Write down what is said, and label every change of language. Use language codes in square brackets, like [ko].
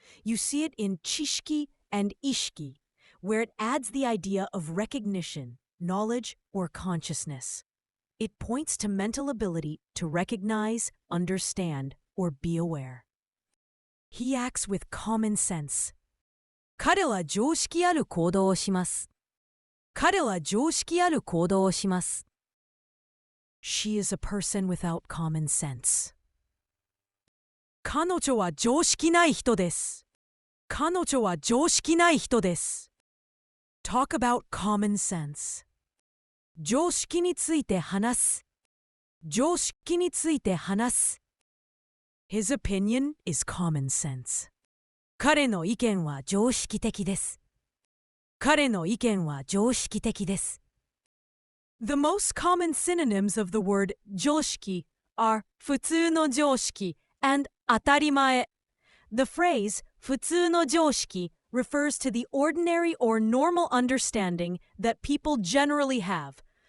[en] You see it in chishiki and ishiki, where it adds the idea of recognition, knowledge, or consciousness. It points to mental ability to recognize, understand, or be aware. He acts with common sense. [ja] 彼は常識ある行動をします。彼は常識ある行動をします。 [en] She is a person without common sense. [ja] 彼女は常識ない人です。彼女は常識ない人です。 [en] Talk about common sense. [ja] 常識について話す。常識について話す。 [en] His opinion is common sense. [ja] 彼の意見は常識的です。彼の意見は常識的です。 [en] The most common synonyms of the word 常識 are 普通の常識 and 当たり前。 The phrase 普通の常識 refers to the ordinary or normal understanding that people generally have.